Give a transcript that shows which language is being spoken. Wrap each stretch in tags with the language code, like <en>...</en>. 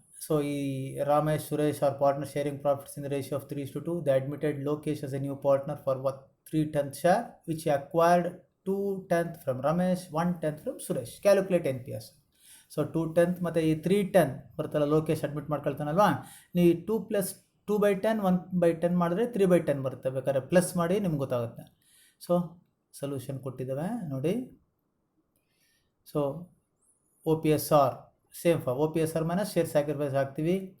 <en>So ಈ Ramesh Suresh are partner sharing profits in the ratio of 3:2. The admitted Lokesh as a new partner for 3/10 share which he acquired 2/10 from Ramesh, 1/10 from Suresh. Calculate NPS.</en> <kn>So 2/10 ಮತ್ತು ಈ 3/10 ಬರ್ತಲ್ಲ, Lokesh admit ಮಾಡ್ಕೊಳ್ತಾನಲ್ವಾ, ನೀವು 2 + 2/10 1/10 ಮಾಡಿದ್ರೆ 3/10 ಬರುತ್ತೆ. ಬೇಕಾದ್ರೆ plus ಮಾಡಿ ನಿಮ್ಗೆ ಗೊತ್ತಾಗುತ್ತೆ. ಸೊ ಸೊಲ್ಯೂಷನ್ ಕೊಟ್ಟಿದ್ದಾವೆ ನೋಡಿ. So OPSR same for OPSR minus share sacrifice ಹಾಕ್ತೀವಿ.</kn>